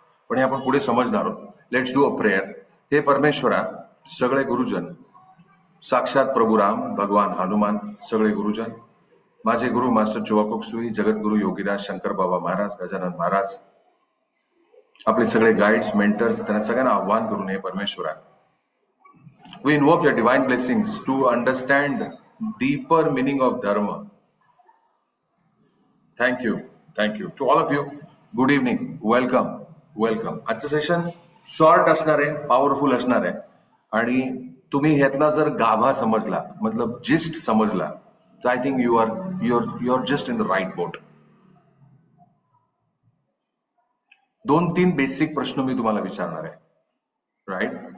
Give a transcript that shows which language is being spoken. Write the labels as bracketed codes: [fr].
[mr] पण हे आपण पुढे समजणार आहोत. [en] Let's do a prayer. [mr] हे परमेश्वरा, सगळे गुरुजन, साक्षात प्रभुराम, भगवान हनुमान, सगळे गुरुजन, माझे गुरु मास्टर चुवाकोक सुई, जगद्गुरु योगीराज, शंकर बाबा महाराज, गजानन महाराज, आपले सगळे गाइड्स, मेंटर्स, त्यांना सगळ्यांना आव्हान करून हे परमेश्वरा, [en] we invoke your divine blessings to understand deeper meaning of dharma. Thank you. To all of you, good evening, welcome. [mr] आजचं सेशन शॉर्ट असणार आहे, पॉवरफुल असणार आहे. आणि तुम्ही ह्यातला जर गाभा समजला, मतलब जिस्ट समजला, तर [en] I think you are just in the right boat. [mr] 2-3 basic प्रश्न मी तुम्हाला विचारणार आहे, राईट.